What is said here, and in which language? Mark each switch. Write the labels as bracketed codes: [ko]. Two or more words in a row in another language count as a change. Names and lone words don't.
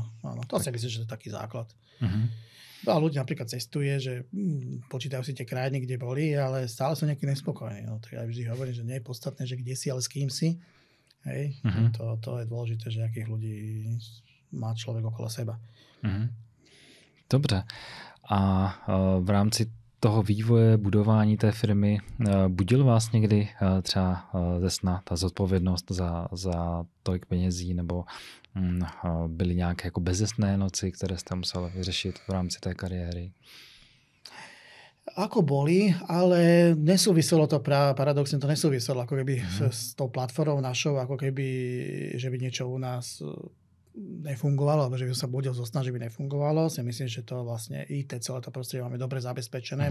[sk] To si myslím, že to je taký základ. A ľudia napríklad cestuje, že počítajú si tie krajiny, kde boli, ale stále sú nejaký nespokojní. No, tak ja vždy hovorím, že nie je podstatné, že kde si, ale s kým si. Hej? To je dôležité, že akých ľudí má človek okolo seba. [cs] Dobře. A v rámci toho vývoje, budování té firmy, budil vás někdy třeba ze sna ta zodpovědnost za tolik penězí, nebo byly nějaké jako bezesné noci, které jste museli vyřešit v rámci té kariéry? [sk] Ako boli, ale nesúviselo to, paradoxne to nesúviselo ako keby s tou platformou našou, ako keby, že by niečo u nás nefungovalo, alebo že by sa budil zo sna, že by nefungovalo. Si myslím, že to vlastne IT, celé to prostredie máme dobre zabezpečené.